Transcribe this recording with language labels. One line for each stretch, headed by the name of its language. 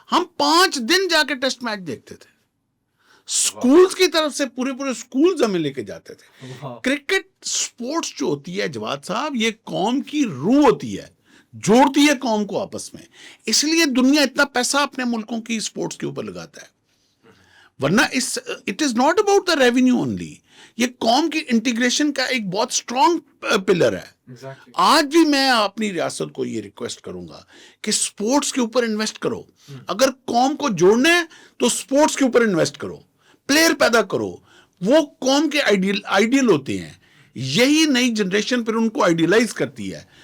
Urdu: ہم 5 دن جا کے ٹیسٹ میچ دیکھتے تھے. سکولز کی طرف سے پورے سکولز ہمیں لے کے جاتے تھے. کرکٹ سپورٹس جو ہوتی ہے جواد صاحب، یہ قوم کی روح ہوتی ہے، جوڑتی ہے قوم کو آپس میں. اس لیے دنیا اتنا پیسہ اپنے ملکوں کی سپورٹس کے اوپر لگاتا ہے.
English: ورنہ it is not about the revenue only.
Urdu: یہ قوم کی انٹیگریشن کا ایک بہت اسٹرانگ پلر ہے. آج بھی میں اپنی ریاست کو یہ ریکویسٹ کروں گا کہ سپورٹس کے اوپر انویسٹ کرو. اگر قوم کو جوڑنا ہے تو سپورٹس کے اوپر انویسٹ کرو، پلیئر پیدا کرو. وہ قوم کے آئیڈیل ہوتے ہیں. یہی نئی جنریشن پھر ان کو آئیڈیلائز کرتی ہے.